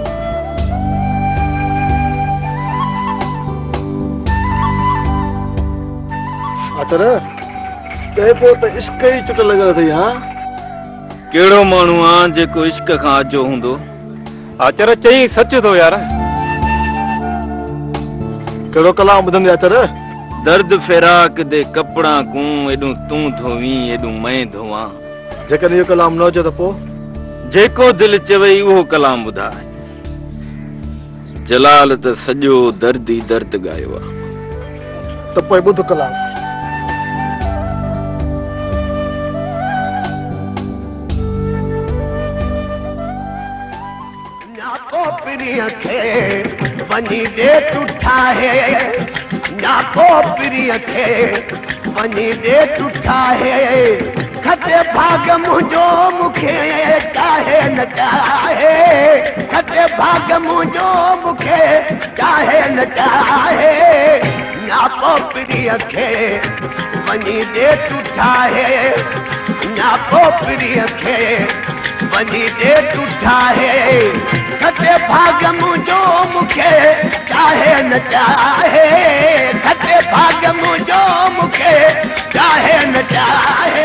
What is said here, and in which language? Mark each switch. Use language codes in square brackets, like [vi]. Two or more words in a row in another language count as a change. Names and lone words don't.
[sd] आचर ते पो त इश्क ही चुट लॻल अथई। हां केड़ो माण्हू आ जेको इश्क खां अजो हूंदो? आचर चई सच थो यार। केड़ो कलाम ॿुधंदे आचर? [skr] दर्द फिराक दे कपड़ा को एडू तू धोवी एडू मैं धोवा। [sd] जेकॾहिं इहो कलाम न हुजे त पोइ जेको दिल चवई उहो कलाम ॿुधाए। जलाल त सॼो दर्द ई दर्द गायो आ। त पोइ ॿुध कलाम। प्रिय खे वञी दे तू ठाहे, ना को प्रिय खे वञी दे तू ठाहे। खटे भाग मुंहिंजो मूंखे चाहे न चाहे, खटे भाग मुंहिंजो मूंखे चाहे न चाहे। ना को प्रिय खे वञी दे तू ठाहे, ना को प्रिय खे वञी दे तू ठाहे। खटे भाग मुंहिंजो मूंखे चाहे न चाहे, खटे भाग मुंहिंजो मूंखे चाहे न चाहे।